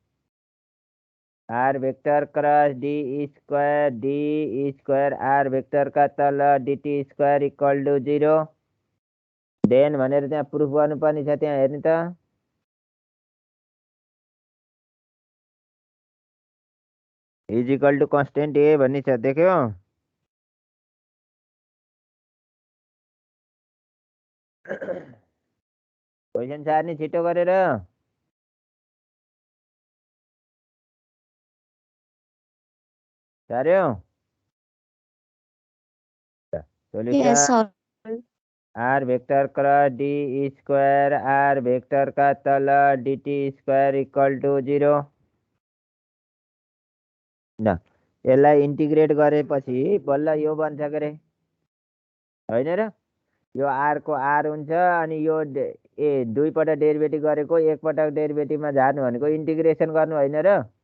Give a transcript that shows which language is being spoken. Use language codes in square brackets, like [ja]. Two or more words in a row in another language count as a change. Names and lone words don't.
[en] r vector cross d square r vector [ne] का तल [en] dt square equal to 0 then [ne] भनेर त्यहाँ प्रुफ गर्नुपर्ने छ त्यहाँ हेर्नु त [en] is equal to constant A [ne] भन्ने छ देख्यो क्वेसन सार्ने छिटो गरेर सार्यो [en] Yes, solution sir. r vector cross d square r vector [ne] का तल [en] dt square equal to 0 न [ne] यसलाई इन्टिग्रेट गरेपछि बल्ल यो बन्छ के अरे होइन र यो आर को आर हुन्छ अनि यो दुई पटक डेरिभेटिभ गरेको एक पटक डेरिभेटिभमा झार्नु भनेको इन्टिग्रेसन गर्नु होइन र